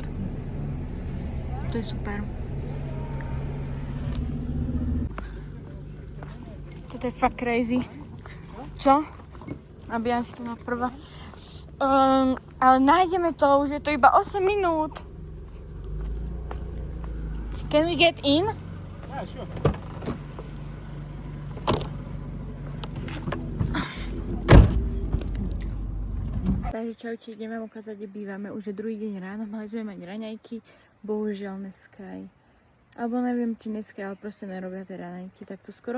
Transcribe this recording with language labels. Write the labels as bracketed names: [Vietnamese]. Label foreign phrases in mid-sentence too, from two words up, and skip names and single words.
[Slovak] To je super. Toto je fakt crazy. Čo? Nabíjam si to na prva. Ale nájdeme to, už je to iba 8 minút. [English] Can we get in? Yeah, sure. [Slovak] Takže čaute, idem vám ukázať, kde bývame. Už je druhý deň ráno, mali sme mať raňajky, bohužiaľ dneska alebo neviem, či dneska, ale proste nerobia tie raňajky takto skoro.